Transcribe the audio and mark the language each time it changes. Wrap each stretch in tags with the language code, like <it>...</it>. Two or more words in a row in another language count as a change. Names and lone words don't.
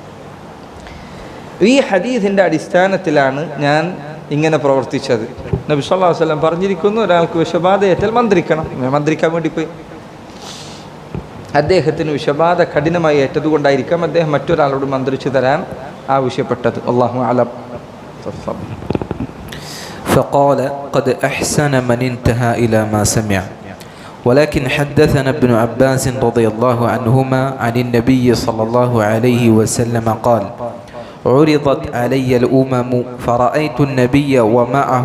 <ml>ഈ ഹദീസിൻ്റെ അടിസ്ഥാനത്തിലാണ് ഞാൻ ഇങ്ങനെ പ്രവർത്തിച്ചത്. നബി</ml> <ar>صلى الله عليه وسلم</ar> <ml>പറഞ്ഞിരിക്കുന്നു, ഒരാൾക്ക് വിഷബാധയേറ്റാൽ മന്ത്രിക്കണം. മന്ത്രിക്കാൻ വേണ്ടി പോയി. അദ്ദേഹത്തിന് വിഷബാധ കഠിനമായി ഏറ്റതുകൊണ്ടായിരിക്കാം അദ്ദേഹം മറ്റൊരാളോട് മന്ത്രിച്ചു തരാൻ ആവശ്യപ്പെട്ടത്.</ml> <ar>الله أعلم. فقال قد أحسن من انتهى إلى ما سمع ولكن حدثنا ابن عباس رضي الله عنهما عن النبي صلى الله عليه وسلم قال عرضت علي الأمم فرأيت النبي ومعه</ar>